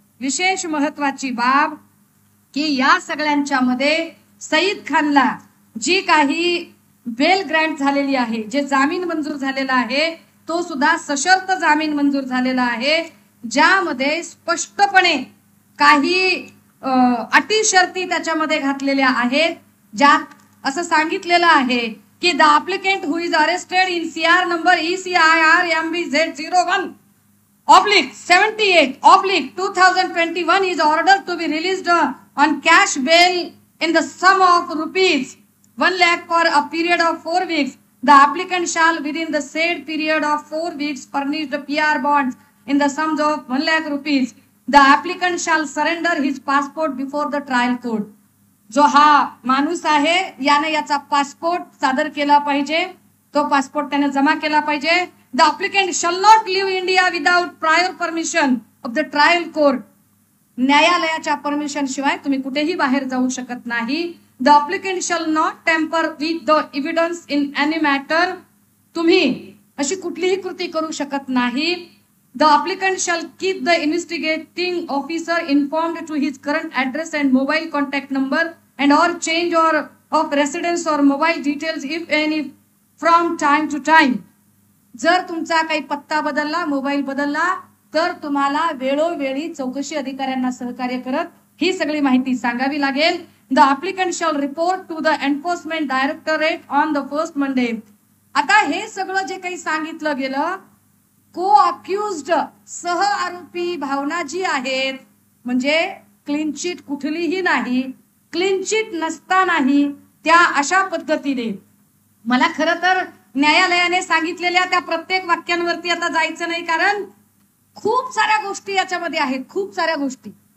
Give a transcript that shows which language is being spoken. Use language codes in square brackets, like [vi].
[mr] विशेष महत्वाची बाब की या सगळ्यांच्या मध्ये सईद खानला जी काही बेल ग्रँट झालेली आहे, जे जामीन मंजूर झालेला आहे, तो सुद्धा सशर्त जामीन मंजूर झालेला आहे, ज्यामध्ये स्पष्टपणे काही अटी शर्ती त्याच्यामध्ये घातलेल्या आहेत. ज्यात असं सांगितलेलं आहे की [en] The applicant who is arrested in CR number ECIR MBZ01 /78/2021 is ordered to be released on cash bail in the sum of rupees 1 lakh for a period of 4 weeks. The applicant shall within the said period of 4 weeks furnish the PR bonds in the sums of 1 lakh rupees. The applicant shall surrender his passport before the trial court. [mr] जो हा माणूस आहे याने याचा passport सादर केला पाहिजे, तो पासपोर्ट त्याने जमा केला पाहिजे. [en] The applicant shall not leave India without prior permission of the trial court. [mr] न्यायालयाच्या परमिशन शिवाय तुम्ही कुठेही बाहेर जाऊ शकत नाही. [en] The applicant shall not tamper with the evidence in any matter. [mr] तुम्ही अशी कुठलीही कृती करू शकत नाही. [en] The applicant shall keep the investigating officer informed to his current address and mobile contact number and or change or of residence or mobile details if any from time to time. [mr] जर तुमचा काही पत्ता बदलला, mobile बदलला तर तुम्हाला वेळोवेळी चौकशी अधिकाऱ्यांना सहकार्य करत ही सगळी माहिती सांगावी लागेल. [en] The applicant shall report to the enforcement directorate on the first Monday. [mr] आता हे सगळं जे काही सांगितलं गेलं, को अक्युज्ड सह आरोपी भावना जी आहेत, म्हणजे क्लीन चिट कुठलीही नाही, क्लीन चिट नसतानाही त्या अशा पद्धतीने, मला खरं तर न्यायालयाने सांगितलेल्या त्या प्रत्येक वाक्यांवरती आता जायचं नाही, कारण खूप साऱ्या गोष्टी याच्यामध्ये आहेत, खूप साऱ्या गोष्टी.